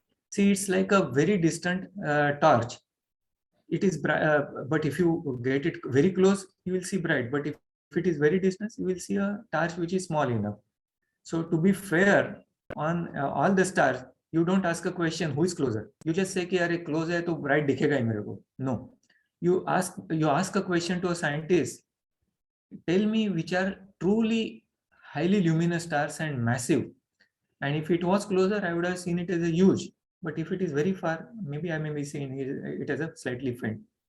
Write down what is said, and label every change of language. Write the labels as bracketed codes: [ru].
[en] See, it's like a very distant torch. It is but if you get it very close, you will see bright. But if it is very distant, you will see a torch which is small enough. So to be fair on all the stars, you don't ask a question who is closer. You just say [hi] कि यार close है तो bright दिखेगा ही मेरे को. [en] No, you ask a question to a scientist. Tell me which are truly highly luminous stars and massive. And if it was closer, I would have seen it as a huge. But if it is very far, maybe I may be seeing it as a slightly faint.